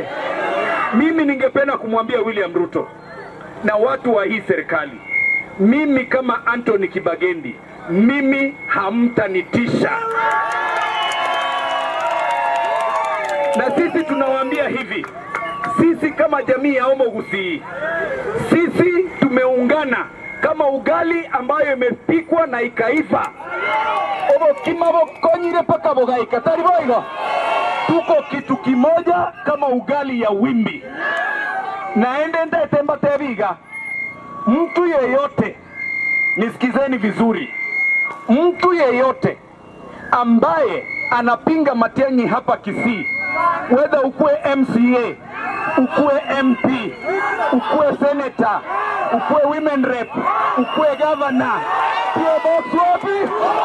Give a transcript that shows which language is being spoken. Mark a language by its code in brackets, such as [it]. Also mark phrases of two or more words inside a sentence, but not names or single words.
[sw] Mimi ningependa kumwambia William Ruto na watu wa hii serikali, mimi kama Anthony Kibagendi, mimi hamtanitisha. Na sisi tunawaambia hivi, sisi kama jamii ya Omo Gusii, sisi tumeungana kama ugali ambayo imepikwa na ikaiva. [guz] Obo kimabo konyire paka bogaika tariboigo. [sw] Tuko kitu kimoja kama ugali ya wimbi. [guz] Naende temba tebiga. [sw] Mtu yeyote, nisikizeni vizuri, mtu yeyote ambaye anapinga Matiang'i hapa Kisii, whether ukue MCA, ukue MP, ukue senator, ukue [en] women rep, [sw] ukue governor, P.O.